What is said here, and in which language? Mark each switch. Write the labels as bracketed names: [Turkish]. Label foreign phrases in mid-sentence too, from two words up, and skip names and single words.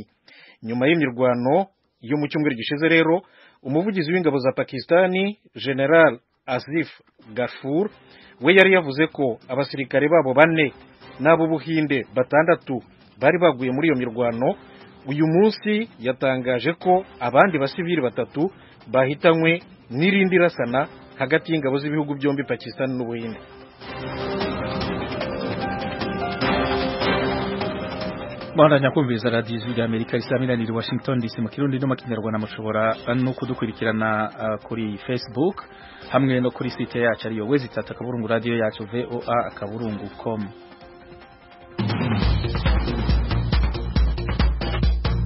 [Kinyarwanda] Nyuma y'imirwano yo mu cyumweru gishize rero, umuvugizi w'ingabo za Pakistani General Asif Ghafoor we yari yavuze ko abasirikare babo 4 n'abo Buhinde 6 bari baguye muri iyo mirwano. Uyu munsi yatangaje ko abandi basivili 3 bahitanywe n'irindi rasana hagati y'ingabo z'ibihugu byombi Pakistan n'Ubuhinde. [Rundi] Mwandanya kumviriza radio ya Amerika isaminanira Washington DC mu Kirundi no mu Kinyarwanda. Mushobora no kudukurikirana kuri Facebook hamwe no kuri site yacu ariyo www.radio yacu voa.com.